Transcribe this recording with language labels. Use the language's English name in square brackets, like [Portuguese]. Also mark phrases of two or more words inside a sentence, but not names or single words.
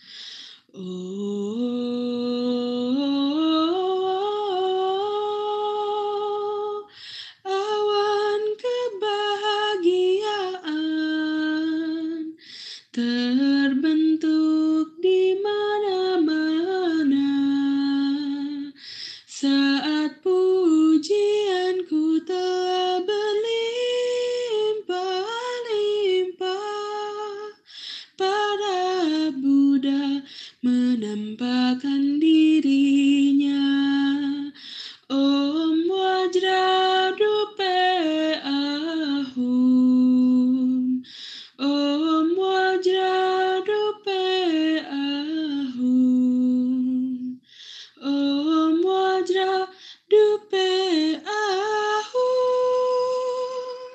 [Indonesian] Oh, awan kebahagiaan terbentuk di mana-mana saat pujianku telah berlimpah-limpah. Para Buddha menampakkan dirinya. [Sanskrit] Om Wajradupe Ahum, Om Wajradupe Ahum, Om Wajradupe Ahum.